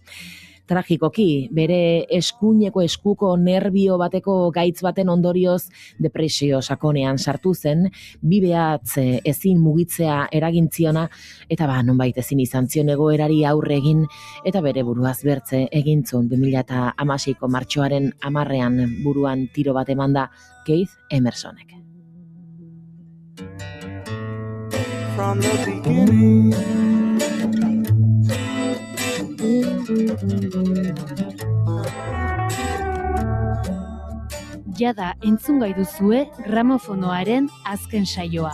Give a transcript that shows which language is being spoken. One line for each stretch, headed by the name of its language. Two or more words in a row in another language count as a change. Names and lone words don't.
Basque: Tragikoki, bere eskuko nerbio bateko gaitz baten ondorioz depresio sakonean sartu zen, bi behatz ezin mugitzea eragintziona, eta nonbait ezin izan zion egoerari aurre egin, eta bere buruaz bertze egintzun 2016ko martxoaren 10ean buruan tiro bat emanda Keith Emersonek.
English: From the beginning.
Basque: Jada entzun gai duzue gramofonoaren azken saioa.